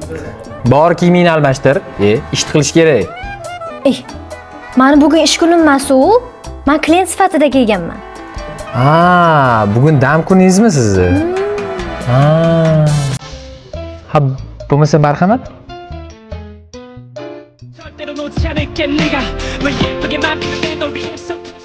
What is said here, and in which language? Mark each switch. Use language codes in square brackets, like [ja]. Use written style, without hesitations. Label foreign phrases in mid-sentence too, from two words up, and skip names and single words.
[uz] Bor kiyimingni almashtir. Ish qilish kerak. Mani bugun ish kunim emas-u. Men klient sifatida kelganman. Bugun dam kuningizmi sizni? Ha, bo'lmasa marhamat. [ko] 절대로 놓지 않을게 네가 왜 예쁘게만 피는 널 위해서